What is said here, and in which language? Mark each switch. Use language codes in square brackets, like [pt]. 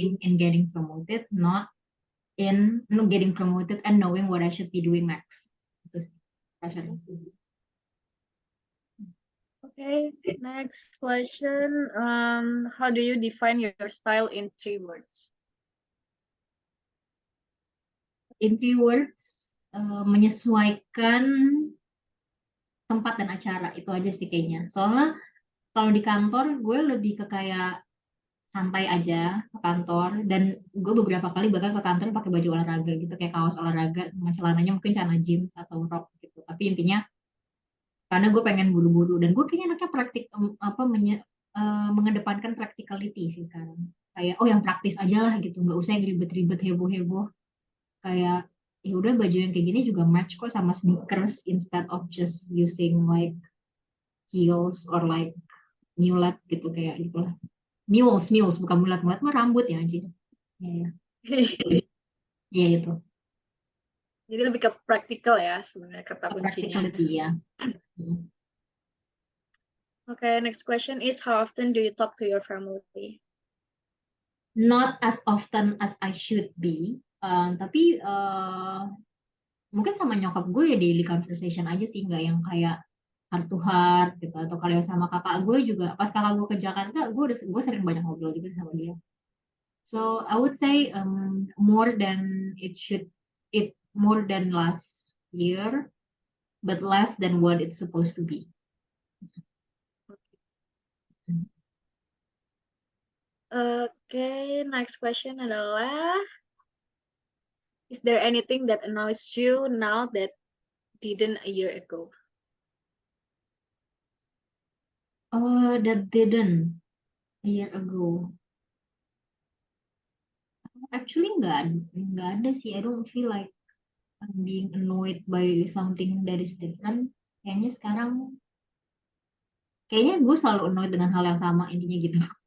[en] in getting promoted, not in no, getting promoted and knowing what I should be doing next. [id] Itu sih pressure. [en] Okay, next question. How do you define your style in 3 words? In few words, [id] menyesuaikan tempat dan acara itu aja sih kayaknya. Soalnya kalau di kantor gue lebih ke kayak santai aja ke kantor dan gue beberapa kali bahkan ke kantor pakai baju olahraga gitu kayak kaos olahraga sama celananya mungkin celana jeans atau rok gitu. Tapi intinya karena gue pengen buru-buru dan gue kayaknya anaknya mengedepankan practicality sih sekarang. Kayak yang praktis aja lah gitu, nggak usah yang ribet-ribet heboh-heboh. Kayak ya udah baju yang kayak gini juga match kok sama sneakers [en] instead of just using like heels or like mulet [id] gitu kayak gitu lah. Mules bukan mulet mah rambut ya anjing. Iya, iya itu. Jadi lebih ke praktikal ya sebenarnya kata kuncinya. [en] Practicality ya. Hmm. Okay, next question is how often do you talk to your family? Not as often as I should be. [id] Tapi mungkin sama nyokap gue ya [en] daily conversation [id] aja sih, nggak yang kayak [en] heart to heart [id] gitu. Atau kalau sama kakak gue juga, pas kakak gue ke Jakarta, gue sering banyak ngobrol juga sama dia. [en] So I would say more than more than last year, but less than what it's supposed to be. Okay, next question adalah is there anything that annoys you now that didn't a year ago? That didn't a year ago. [id] Actually, nggak ada sih. [en] I don't feel like I'm being annoyed by something that is different. [id] Kayaknya gue selalu annoyed dengan hal yang sama intinya gitu.